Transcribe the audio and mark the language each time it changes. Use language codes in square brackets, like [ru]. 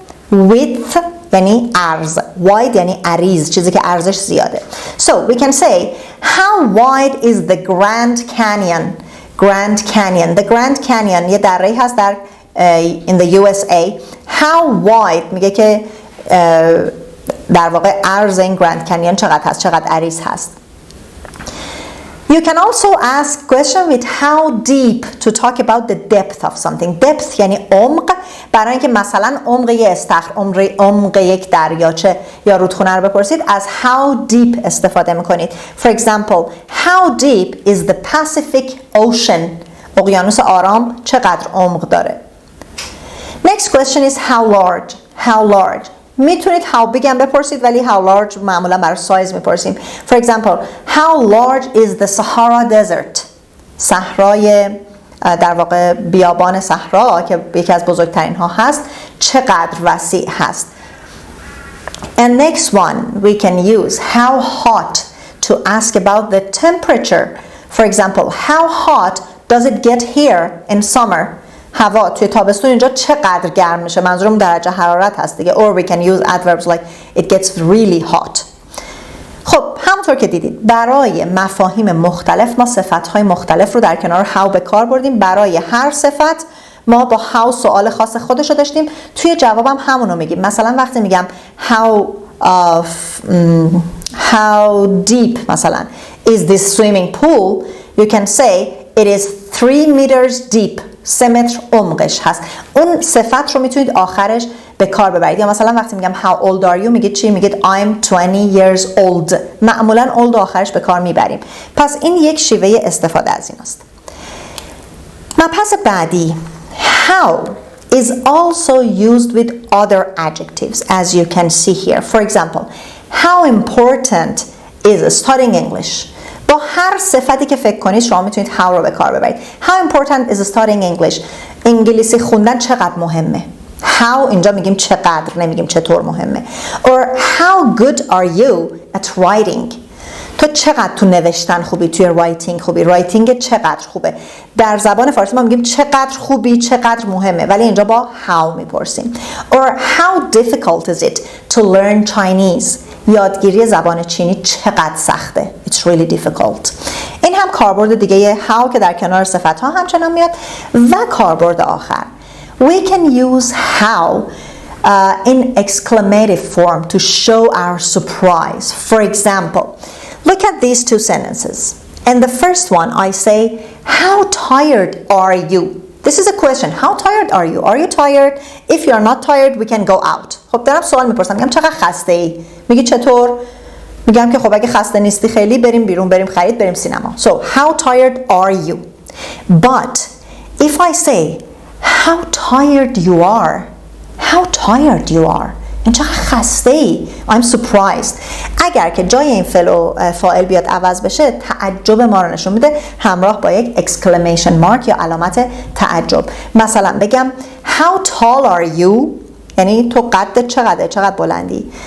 [fa] Width یعنی عرض. Wide یعنی عریض، چیزی که عرضش زیاده. [en] So we can say how wide is the Grand Canyon? Grand Canyon. The Grand Canyon [fa] یه دره‌ای هست در [en] in the USA. How wide [fa] میگه که در واقع عرض این Grand Canyon چقدر هست، چقدر عریض هست. [en] You can also ask question with how deep to talk about the depth of something. [fa] Depth یعنی عمق، برای اینکه مثلا عمق یک استخر، عمق یک دریاچه یا رودخونه رو بپرسید از [en] how deep [fa] استفاده میکنید. [en] For example, how deep is the Pacific Ocean? [fa] اقیانوس آرام چقدر عمق داره؟ [en] Next question is how large. How large. [fa] میتونید [en] how big [fa] هم بپرسید ولی [en] how large [fa] معمولا برای سایز میپرسیم. [en] For example, how large is the Sahara Desert? [fa] صحرای در واقع بیابان صحرا که یکی از بزرگترین ها هست چقدر وسیع هست. [en] And next one we can use how hot to ask about the temperature. For example, how hot does it get here in summer? [fa] هوا توی تابستون اینجا چقدر گرم میشه؟ منظورم درجه حرارت هست دیگه. [en] Or we can use adverbs like it gets really hot. [fa] خب همونطور که دیدید برای مفاهیم مختلف ما صفت‌های مختلف رو در کنار how به کار بردیم. برای هر صفت ما با how سؤال خاص خودش رو داشتیم، توی جوابم همونو میگیم. مثلا وقتی میگم [en] how deep [fa] مثلا [en] is this swimming pool, you can say it is 3 meters deep. [fa] 3 متر عمقش هست. اون صفت رو میتونید آخرش به کار ببرید. یا مثلا وقتی میگم [en] how old are you [fa] میگید چی؟ میگید [en] I'm 20 years old. [fa] معمولا old آخرش به کار میبریم. پس این یک شیوه استفاده از این است. مبحث بعدی [en] how is also used with other adjectives as you can see here. For example, how important is studying English? [fa] با هر صفتی که فکر کنید شما میتونید how رو به کار ببرید. [en] How important is studying English? [fa] انگلیسی خوندن چقدر مهمه؟ How اینجا میگیم چقدر، نمیگیم چطور مهمه. [en] Or how good are you at writing? [fa] تو چقدر تو نوشتن خوبی، توی رایتینگ خوبی، رایتینگ چقدر خوبه. در زبان فارسی ما میگیم چقدر خوبی، چقدر مهمه، ولی اینجا با how میپرسیم. [en] Or how difficult is it to learn Chinese? [fa] یادگیری زبان چینی چقدر سخته. [en] It's really difficult. [fa] این هم کاربرد دیگه how که در کنار صفت ها همچنان میاد. و کاربرد آخر [en] we can use how in exclamative form to show our surprise. For example, look at these two sentences. In the first one I say, how tired are you? This is a question. How tired are you? Are you tired? If you are not tired, we can go out. [fa] خب دارم سوال میپرسم. میگم چقدر خسته ای؟ میگی چطور؟ میگم که خب اگه خسته نیستی خیلی بریم بیرون، بریم خرید، بریم سینما. [en] So, how tired are you? But if I say, how tired you are? How tired you are? [fa] این چقدر خسته ای؟ [en] I'm surprised. [fa] اگر که جای این فعل و فاعل بیاد عوض بشه تعجب ما رو نشون میده همراه با یک [en] exclamation mark [fa] یا علامت تعجب. مثلا بگم [en] how tall are you؟ [fa] یعنی تو قدت چقدر بلندی.